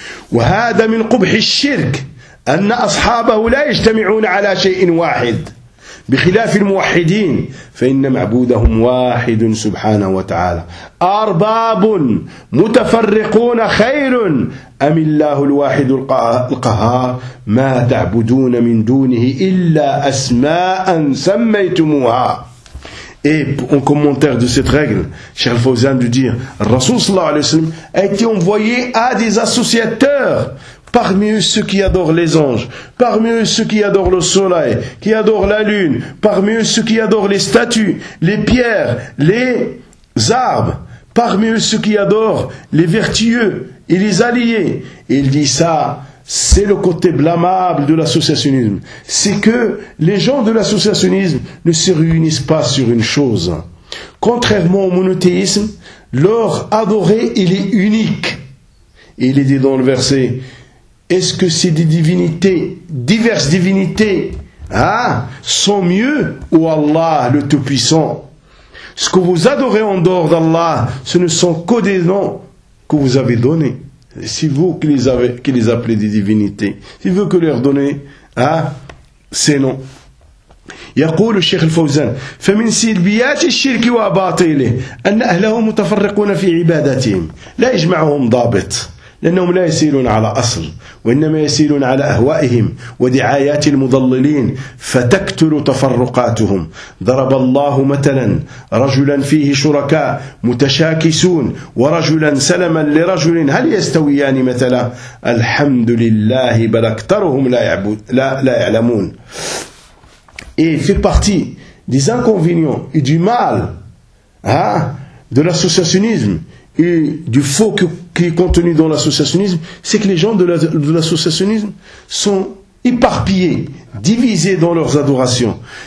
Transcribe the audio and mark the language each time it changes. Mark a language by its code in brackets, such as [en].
[ar] Wa hada min qubh al-shirk anna ashabahu la yajtami'un ala shay'in wahid بخلاف الموحدين فإن معبودهم واحد سبحانه وتعالى أرباب متفرقون خير أم الله الواحد القهار ما تعبدون من دونه إلا أسماء سميتموها. [fr] Et en commentaire de cette règle, Cheikh Al-Fawzan de dire, Rasoul sallallahu alayhi wa sallam a été envoyé à des associateurs parmi eux ceux qui adorent les anges, parmi eux ceux qui adorent le soleil, qui adorent la lune, parmi eux ceux qui adorent les statues, les pierres, les arbres, parmi eux ceux qui adorent les vertueux et les alliés. Il dit ça, c'est le côté blâmable de l'associationnisme. C'est que les gens de l'associationnisme ne se réunissent pas sur une chose. Contrairement au monothéisme, leur adoré, il est unique. Il est dit dans le verset, est-ce que c'est des divinités, diverses divinités, hein, sont mieux ou Allah le Tout-Puissant? Ce que vous adorez en dehors d'Allah, ce ne sont que des noms que vous avez donnés. C'est vous qui les avez, qui les appelez des divinités. C'est vous qui leur donnez, hein, ces noms. [ar] يقول الشيخ الفوزان فمن سلبيات الشرك وباطله أن أهله متفرقون في عبادتهم لا يجمعهم ضابط لأنهم لا يسيرون على أصل وإنما يسيرون على أهوائهم ودعايات المضللين فتكثر تفرقاتهم. ضرب الله مثلا رجلا فيه شركاء متشاكسون ورجلا سلما لرجل هل يستويان مثلا الحمد لله بل أكثرهم لا يعلمون. [fr] Et fait partie des inconvénients et du mal, hein, de l'associationnisme et du faux qui est contenu dans l'associationnisme, c'est que les gens de l'associationnisme sont éparpillés, divisés dans leurs adorations.